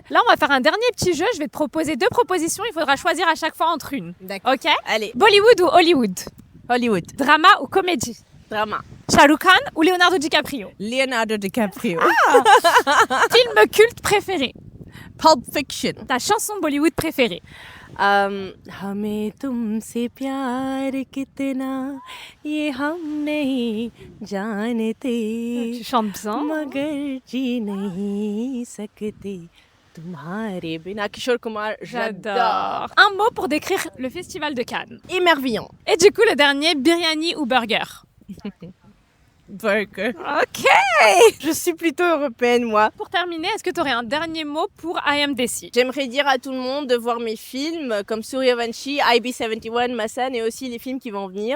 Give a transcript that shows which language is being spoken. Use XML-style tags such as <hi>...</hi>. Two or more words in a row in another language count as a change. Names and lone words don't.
<fr>Là, on va faire un dernier petit jeu. Je vais te proposer 2 propositions. Il faudra choisir à chaque fois entre une. D'accord. Ok? Allez, Bollywood ou Hollywood? Hollywood. Drama ou comédie? Drama. Shah Rukh Khan ou Leonardo DiCaprio? Leonardo DiCaprio. Film culte préféré? Pulp Fiction. Ta chanson Bollywood préférée?</fr> <hi>हमें तुमसे प्यार कितना ये हम नहीं जानते</hi> <fr>Tu chantes bien.</fr> <hi>मगर जी नहीं सकते तुम्हारे बिना.</hi> <fr>Kishore Kumar, j'adore. Un mot pour décrire le festival de Cannes. Émerveillant. Et du coup, le dernier, biryani ou burger? Burger. Ok. Je suis plutôt européenne, moi. Pour terminer, est-ce que tu aurais un dernier mot pour IMDC? J'aimerais dire à tout le monde de voir mes films comme Suryavanshi, IB71, Massan et aussi les films qui vont venir.</fr>